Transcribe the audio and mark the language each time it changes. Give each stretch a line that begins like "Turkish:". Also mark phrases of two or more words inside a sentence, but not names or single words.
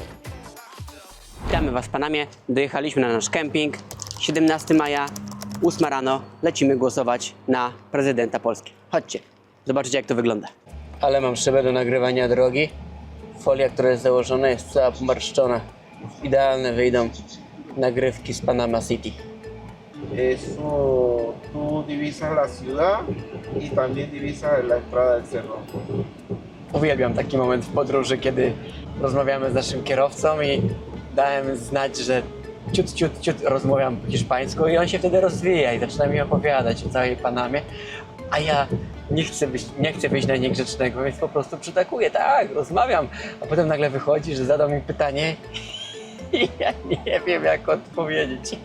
Polish: Witamy Was w Panamie, dojechaliśmy na nasz kemping, 17 maja, 8 rano, lecimy głosować na prezydenta Polski. Chodźcie, zobaczycie jak to wygląda. Ale mam szybę do nagrywania drogi. Folia, która jest założona, jest cała pomarszczona. Idealne wyjdą nagrywki z Panama City.
Spanish: Eso, tú divisas la ciudad y también divisas la entrada del cerro.
Polish: Uwielbiam taki moment w podróży, kiedy rozmawiamy z naszym kierowcą i dałem znać, że ciut rozmawiam po hiszpańsku i on się wtedy rozwija i zaczyna mi opowiadać o całej Panamie, a ja nie chcę być na niegrzecznego, więc po prostu przytakuję, tak, rozmawiam, a potem nagle wychodzi, że zadał mi pytanie i ja nie wiem jak odpowiedzieć.